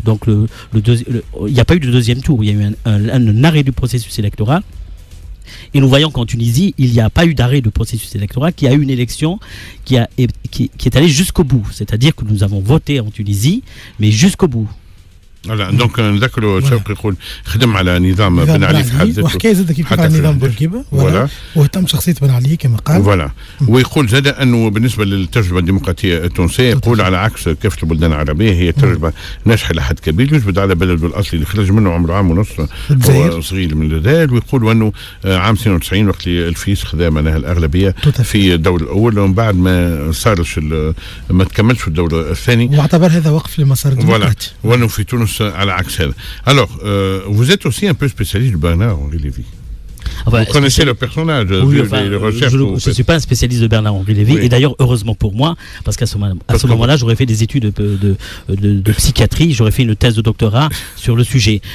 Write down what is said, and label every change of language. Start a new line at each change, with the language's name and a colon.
French: Donc il n'y a pas eu de deuxième tour, il y a eu un arrêt du processus électoral. Et nous voyons qu'en Tunisie, il n'y a pas eu d'arrêt de processus électoral, qu'il y a eu une élection qui est allée jusqu'au bout. C'est-à-dire que nous avons voté en Tunisie, mais jusqu'au bout.
Arabic: فوالا دونك نذكروا شوقي يقول خدم على نظام بن علي في حد ذاته وحكايه زاد كيف على نظام بورقيبه فوالا واهتم شخصيه بن علي كما قال فوالا ويقول زاد انه بالنسبه للتجربه الديمقراطيه التونسيه يقول على عكس كافه البلدان العربيه هي تجربه ناجحه لحد كبير يثبت على بلده الاصلي اللي خرج منه عمره عام ونص هو صغير من الجدال ويقول انه عام 92 وقت اللي الفيس خذا معناها الاغلبيه في الدور الاول ومن بعد ما صارش ما تكملش الدور الثاني واعتبر هذا وقف لمسار الديمقراطي وانه في تونس على عكس هذا.
French: Alors, vous êtes aussi un peu spécialiste de Bernard-Henri Lévy. Enfin, vous connaissez le personnage, oui, les recherches. Je ne suis pas un spécialiste de Bernard-Henri Lévy, et d'ailleurs, heureusement pour moi, parce qu'à ce moment-là, j'aurais fait des études de psychiatrie, j'aurais fait une thèse de doctorat sur le sujet.